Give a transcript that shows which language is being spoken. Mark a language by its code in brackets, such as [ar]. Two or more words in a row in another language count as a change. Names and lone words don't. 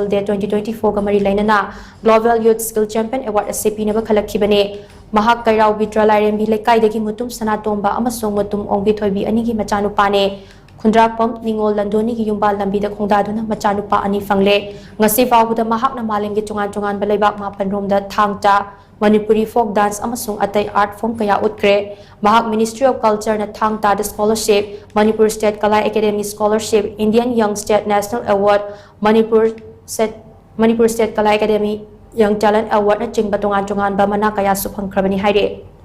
[mni] Day 2024 ga mari lainana Global Youth Skill Champion Award SCP na bakhalakibane Mahak Kairau Vitra Lairembi Laikai dagi Mutum Sanatomba amasong Mutum Ongbi Thoibi anigi machanupane Khundrakpam Ningol Landoni gi yumbal lambi da khongdaduna machanupa ani fangle ngasi fawbuda mahak na malemgi chungan balaibak mapan romda THANG-TA Manipuri [en] folk dance [mni] amasong atai [en] art form [mni] kaya utkre mahak Ministry of Culture na THANG-TA the scholarship Manipur State Kalai Academy scholarship Indian Young State National Award Manipur State Kalai Academy Young Talent Award na chingba tungan ba mana kaya suphangkrabani haire